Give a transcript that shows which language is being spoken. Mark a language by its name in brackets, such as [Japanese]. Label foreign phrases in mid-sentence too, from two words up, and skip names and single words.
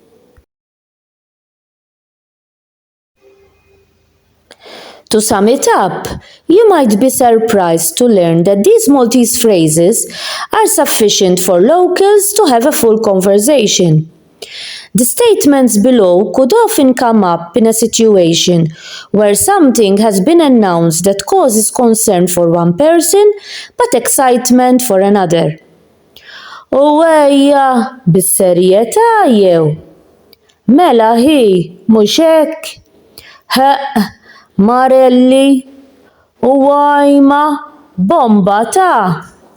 [English] To sum it up, you might be surprised to learn that these Maltese phrases are sufficient for locals to have a full conversation. The statements below could often come up in a situation where something has been announced that causes concern for one person but excitement for another. [Maltese] Owejja, bis-serjetà jew? Mela hi, mhux hekk? Ħeq, Marelli, Uwajma, bomba ta'.